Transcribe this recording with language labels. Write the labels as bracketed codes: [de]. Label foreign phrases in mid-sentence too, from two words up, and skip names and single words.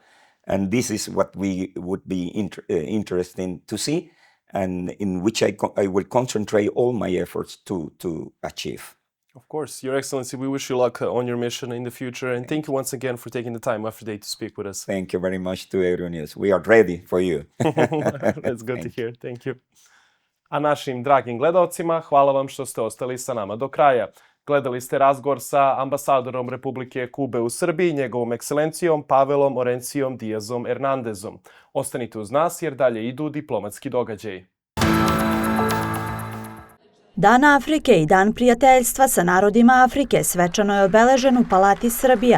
[en] And this is what we would be interested to see, and in which I will concentrate all my efforts to achieve. Of course, Your Excellency, we wish you luck on your mission in the future, and thank you once again for taking the time after day to speak with us. Thank you very much to Euronews. We are ready for you. That's good to hear. Thank you. [sr] A našim dragim gledaocima, hvala vam što ste ostali sa nama do kraja. Gledali ste razgovor sa ambasadorom Republike Kube u Srbiji, njegovom ekscelencijom Pavelom Orensiom Dijazom Ernandezom. Ostanite uz nas jer dalje idu diplomatski događaji. Dan Afrike i Dan prijateljstva sa narodima Afrike svečano je obeležen u Palati Srbija.